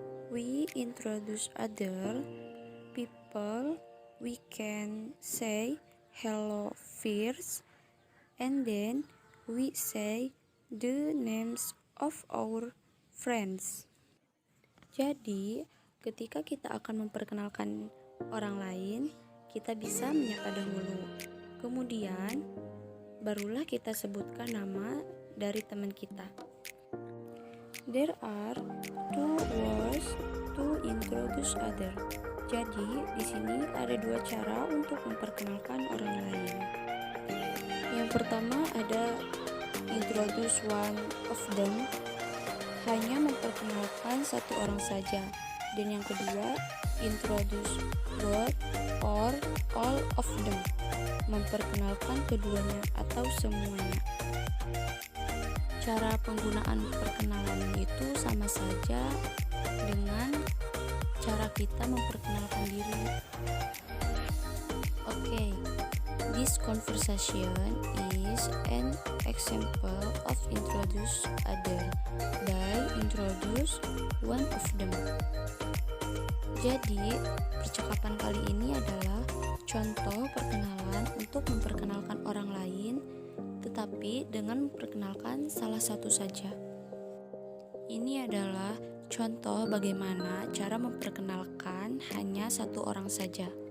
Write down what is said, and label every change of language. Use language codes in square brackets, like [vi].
[en] We introduce other people. We can say hello first, and then we say the names of our friends. [id] Jadi, ketika kita akan memperkenalkan orang lain, kita bisa menyapa dahulu. Kemudian, barulah kita sebutkan nama dari teman kita. [en] There are two ways to introduce other. [id] Jadi, di sini ada dua cara untuk memperkenalkan orang lain. Yang pertama ada [en] introduce one of them, [id] hanya memperkenalkan satu orang saja. Dan yang kedua, [en] introduce both or all of them, [id] memperkenalkan keduanya atau semuanya. Cara penggunaan perkenalan itu sama saja dengan cara kita memperkenalkan diri. [en] Okay, this conversation is an example of introduce other by introduce one of them. [id] Jadi, percakapan kali ini adalah contoh perkenalan untuk memperkenalkan orang lain, tetapi dengan memperkenalkan salah satu saja. Ini adalah contoh bagaimana cara memperkenalkan hanya satu orang saja.